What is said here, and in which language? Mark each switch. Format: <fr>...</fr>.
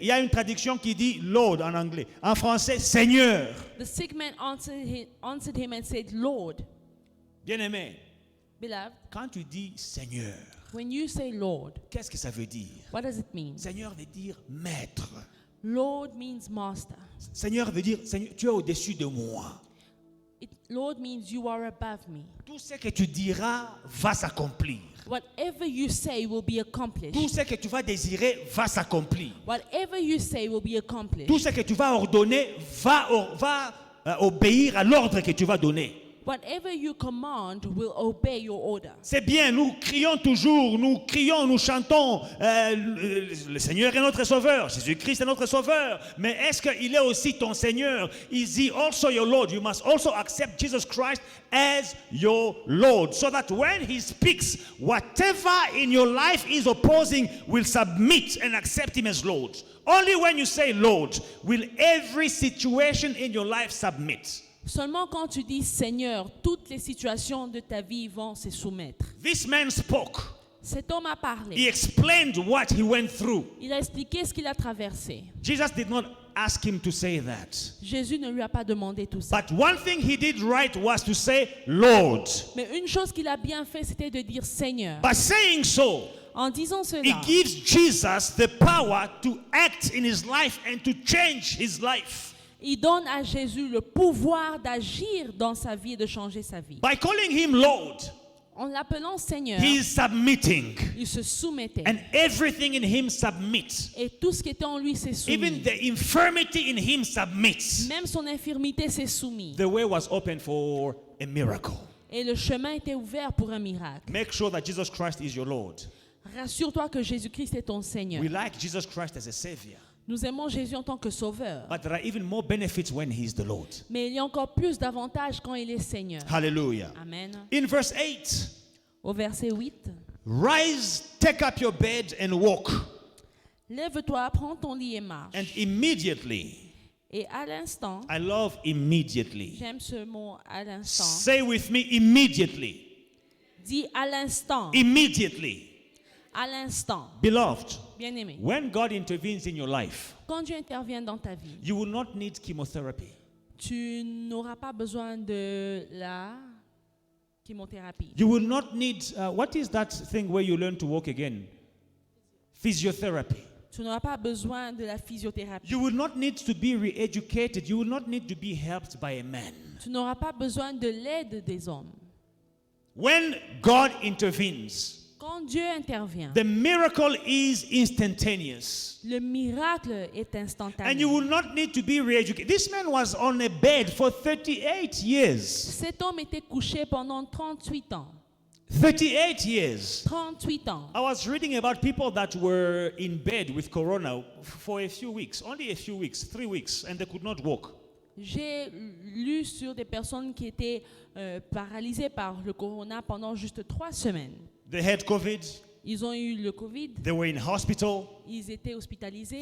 <fr>Il y a une traduction qui dit Lord en anglais. En français, Seigneur.</fr> <en>The sick man answered him and said, Lord,</en> <fr>Bien-aimé,</fr> <en>beloved,</en> <fr>quand tu dis Seigneur,</fr> <en>when you say Lord,</en> <fr>qu'est-ce que ça veut dire?</fr> <en>what does it mean?</en> <fr>Seigneur veut dire maître.</fr> <en>Lord means master.</en> <fr>Seigneur veut dire, Seigneur, tu es au-dessus de moi.</fr> <en>Lord means you are above me.</en> <fr>Tout ce que tu diras va s'accomplir.</fr> <en>Whatever you say will be accomplished.</en> <fr>Tout ce que tu vas désirer va s'accomplir.</fr> <en>Whatever you say will be accomplished.</en> <fr>Tout ce que tu vas ordonner va obéir à l'ordre que tu vas donner.</fr> <en>Whatever you command will obey your order.</en> <fr>C'est bien, nous crions toujours, nous crions, nous chantons, le Seigneur est notre sauveur, Jésus-Christ est notre sauveur. Mais est-ce qu'il est aussi ton Seigneur?</fr> <en>Is he also your Lord? You must also accept Jesus Christ as your Lord, so that when he speaks, whatever in your life is opposing will submit and accept him as Lord. Only when you say Lord will every situation in your life submit.</en> <fr>Seulement quand tu dis Seigneur, toutes les situations de ta vie vont se soumettre.</fr> <en>This man spoke.</en> <fr>Cet homme a</fr> <en>He</en> <fr>parlé.</fr> <en>explained what he went through.</en> <fr>Il a expliqué ce qu'il a traversé.</fr> <en>Jesus did not ask him to say that.</en> <fr>Jésus ne lui a pas demandé tout ça.</fr> <en>But one thing he did right was to say, Lord.</en> <fr>Mais une chose qu'il a bien fait, c'était de dire Seigneur.</fr> <en>By saying so,</en> <fr>En disant</fr> <en>he</en> <fr>cela,</fr> <en>gives Jesus the power to act in his life and to change his life.</en> <fr>il donne à Jésus le pouvoir d'agir dans sa vie et de changer sa vie.</fr> <en>By calling him Lord,</en> <fr>En l'appelant Seigneur,</fr> <en>he is submitting.</en> <fr>il se soumettait.</fr> <en>And everything in him submits.</en> <fr>Et tout ce qui était en lui s'est</fr> <en>Even</en> <fr>soumis.</fr> <en>the infirmity in him submits.</en> <fr>Même son infirmité s'est soumise.</fr> <en>The way was open for a miracle.</en> <fr>Et le chemin était ouvert pour un miracle.</fr> <en>Make sure that Jesus Christ is your Lord.</en> <fr>Rassure-toi que Jésus-Christ est ton Seigneur.</fr> <en>We like Jesus Christ as a Savior.</en> <fr>Nous aimons Jésus en tant que sauveur.</fr> <en>But there are even more benefits when he is the Lord.</en> <fr>Mais il y a encore plus d'avantages quand il est Seigneur. Hallelujah. Amen.</fr> <en>In verse 8,</en> <fr>Au verset 8.</fr> <en>rise, take up your bed and walk.</en> <fr>Lève-toi, prends ton lit et marche.</fr> <en>And immediately,</en> <fr>Et à l'instant,</fr> <en>I love immediately.</en> <fr>j'aime ce mot à l'instant.</fr> <en>Say with me, immediately.</en> <fr>Dis à l'instant.</fr> <en>Immediately.</en> <fr>À l'instant.</fr> <en>Beloved,</en> <fr>Bien-aimé.</fr> <en>when God intervenes in your life,</en> <fr>Quand Dieu intervient dans ta vie,</fr> <en>you will not need chemotherapy.</en> <fr>tu n'auras pas besoin de la chimiothérapie.</fr> <en>You will not need, what is that thing where you learn to walk again? Physiotherapy.</en> <fr>Tu n'auras pas besoin de la physiothérapie.</fr> <en>You will not need to be re-educated. You will not need to be helped by a man.</en> <fr>Tu n'auras pas besoin de l'aide des hommes.</fr> <en>When God intervenes,</en> <fr>Quand Dieu intervient,</fr> <en>the miracle is instantaneous.</en> <fr>le miracle est</fr> <en>And</en> <fr>instantané.</fr> <en>you will not need to be re-educated. This man was on a bed for 38 years.</en> <fr>Cet homme était couché pendant 38 ans.</fr> <en>38 years.</en> <fr>38 ans.</fr> <en>I was reading about people that were in bed with corona for a few weeks, only a few weeks, 3 weeks, and they could not walk.</en> <fr>J'ai lu sur des personnes qui étaient paralysées par le corona pendant juste 3 semaines.</fr> <en>They had COVID.</en> <fr>Ils ont eu le Covid,</fr> <en>They were in hospital</en> <fr>ils étaient hospitalisés</fr>